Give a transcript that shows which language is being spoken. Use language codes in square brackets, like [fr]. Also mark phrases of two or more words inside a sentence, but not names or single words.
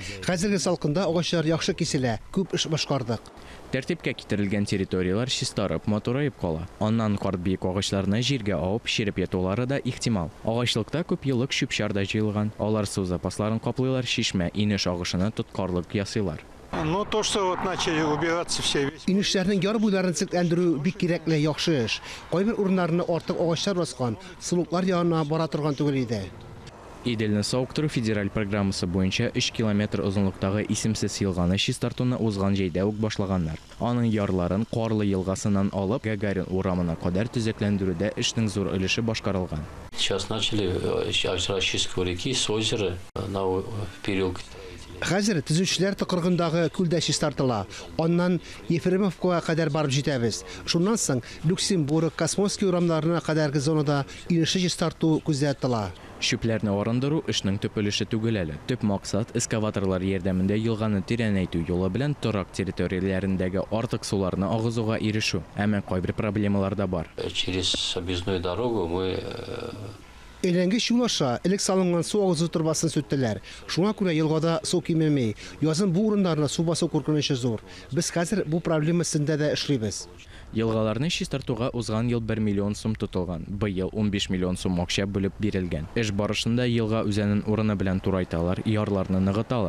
[tt] Хәзерге салкында агачлар яхшы киселә, күп эш башкардык. Тәртипкә китерелгән территориялар чистарып, матурайып кала. Аннан карт биек агачларны җиргә авып, чиреп ятулары да ихтимал. Агачлыкта күп еллык чүп-чар да җыелган. Алар су запасларын каплыйлар, шишмә, инеш агышына тоткарлык ясыйлар. [ru] Ну то, что вот начали убираться все. [tt] Инешләрнең яр буйларын төзекләндерү бик кирәкле, яхшы эш. Кайбер урыннарны артык агачлар баскан, сулуклар янына бара торган түгел иде. Иделне сауктыру федераль программасы буенча 3 километр озынлыктагы исемсез елганы чистартуны узган җәйдә үк башлаганнар. Аның ярларын Карлы елгасыннан алып Гагарин урамына кадәр төзекләндерүдә эшнең зур өлеше башкарылган. [ru] Сейчас начали расчистку реки с озера на переулке. [tt] Хәзер төзүчеләр тыкыргындагы күлдә чистартыла. Аннан Ефремовкага кадәр барып җитәбез. Шуннан соң Люксембург, Космоский урамнарына кадәрге зонада инеше чистарту күздә тотыла. Шүпләрне арындыру эшнең төп өлеше түгел әле. Төп максат эскаваторлар ярдәмендә елганы тирәнәйтү юлы белән торак территорияләрендәге артык суларны агызуга ирешү. Әмма кайбер проблемалар да бар. [ru] Через объездную дорогу мы [tt] Әйләнгеч юл аша элек салынган су агызу турбасын сүттеләр. Шуңа күрә елгада су кимеми. Язын бу урыннарны су басу куркынычы зур. Без хәзер бу проблема өстендә дә эшлибез. Елгаларны чистартуга узган ел 1 миллион сум тотылган. Быел 15 миллион сум акча бүлеп бирелгән. Эш барышында елга үзенең урыны белән турайталар, ярларны ныгыталар.